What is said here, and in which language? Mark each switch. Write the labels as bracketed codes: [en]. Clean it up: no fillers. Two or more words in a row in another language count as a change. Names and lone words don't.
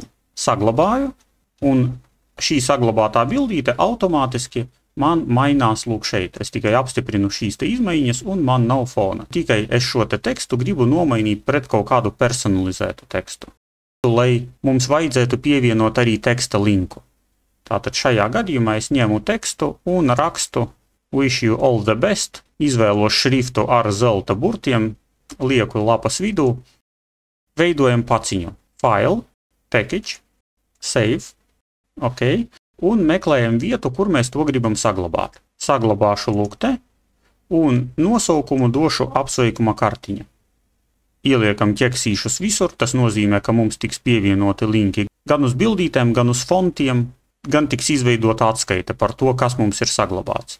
[lv] Saglabāju, un šī saglabātā bildīte automātiski man mainās lūk šeit. Es tikai apstiprinu šīs te izmaiņas un man nav fona. Tikai es šo te tekstu gribu nomainīt pret kaut kādu personalizētu tekstu. Lai mums vajadzētu pievienot arī teksta linku. Tātad šajā gadījumā es ņemu tekstu un rakstu [en] Wish you all the best, [lv] izvēlos šriftu ar zelta burtiem, lieku lapas vidū, veidojam paciņu. [en] File, package, save, [lv] ok, un meklējam vietu, kur mēs to gribam saglabāt. Saglabāšu lūk te, un nosaukumu došu apsveikuma kartiņa. Ieliekam ķeksīšus visur, tas nozīmē, ka mums tiks pievienoti linki gan uz bildītēm, gan uz fontiem, gan tiks izveidota atskaite par to, kas mums ir saglabāts.